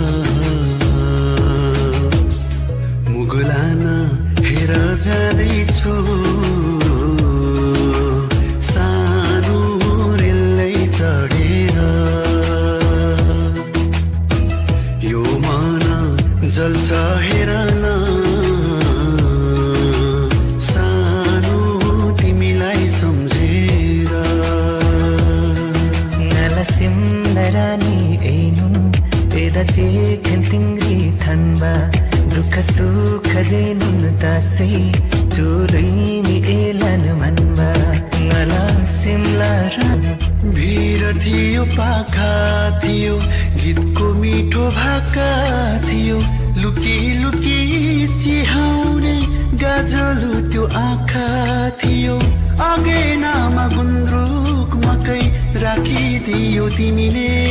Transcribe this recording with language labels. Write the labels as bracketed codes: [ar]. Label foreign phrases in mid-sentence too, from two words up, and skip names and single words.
[ne] मुगुलान हेर जाँदैछु सानो रेलै चढेर यो मन जल्छ हेर न सानो तिमीलाई सम्झेर [xsr] ngala simlarani einun eda chekhen tingri thanba dukha sukha jenun tasai chulai elan manba ngala simlarani [ne] भिर थियो पाखा थियो गीतको मिठो भाका थियो लुकी लुकी चिहाउने गाजलु त्यो आँखा थियो अगेनामा गुन्द्रुक मकै राखिदियो तिमीले